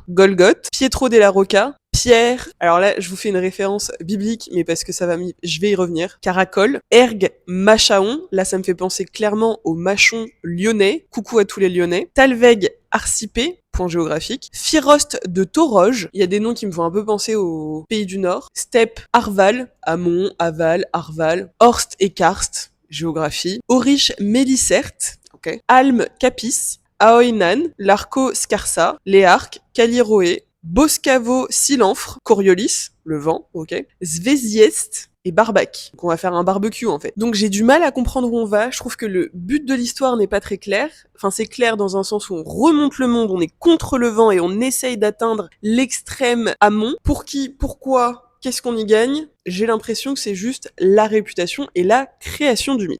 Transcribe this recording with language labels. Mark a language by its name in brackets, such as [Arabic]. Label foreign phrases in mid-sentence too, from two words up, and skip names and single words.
[French] Golgoth, Pietro della Rocca, Pierre, alors là, je vous fais une référence biblique, mais parce que je vais y revenir. Caracol, Ergue, Machaon, là ça me fait penser clairement au Machon lyonnais, coucou à tous les lyonnais. Talveg, Arcipé, point géographique. Firost de Toroge, il y a des noms qui me font un peu penser au pays du Nord. Steppe, Arval, Amont, Aval, Arval. Horst et Karst, géographie. Aurich, Mélicert, ok. Alme, Capis. Aoinan, Larco, Scarsa. Léarc, Caliroé. Boscavo, Silanfre, Coriolis, le vent, ok, Svéziest et Barbac. Donc on va faire un barbecue en fait. Donc j'ai du mal à comprendre où on va, je trouve que le but de l'histoire n'est pas très clair. Enfin c'est clair dans un sens où on remonte le monde, on est contre le vent et on essaye d'atteindre l'extrême amont. Pour qui, pourquoi, qu'est-ce qu'on y gagne? J'ai l'impression que c'est juste la réputation et la création du mythe.